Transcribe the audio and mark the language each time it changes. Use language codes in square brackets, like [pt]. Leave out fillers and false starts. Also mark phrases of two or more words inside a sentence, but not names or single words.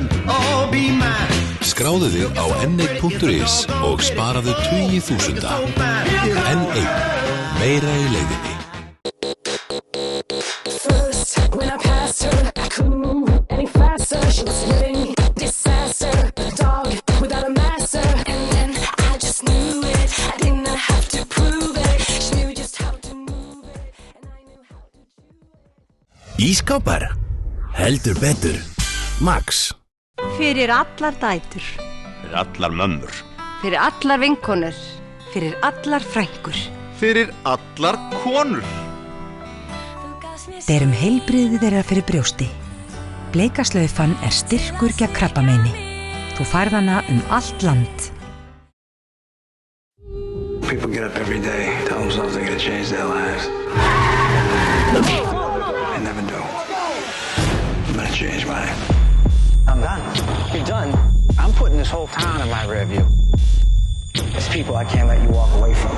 [is] Skráðu þig á n1.is og sparaðu tugi þúsunda. N1. Meira í leiðinni. [en] First, when I passed her, I couldn't move any faster. She was living disaster, a dog without a master. And then I just knew it. I didn't have to prove it. She knew just how to move it, and I knew how to chew it. [is] Ísskápar, heldur betur. Max. Fyrir allar dætur. Fyrir allar mömmur. Fyrir allar vinkonur. Fyrir allar frænkur. Fyrir allar konur. Berum heilbrigði þeirra fyrir brjósti. Bleikaslaufan styrkur gegn krabbameini. Þú færð hana allt land. [en] People get up every day, tell themselves they're gonna change their lives. I never do. I'm gonna change mine. I'm done. You're done? I'm putting this whole town in my rear view. There's people I can't let you walk away from.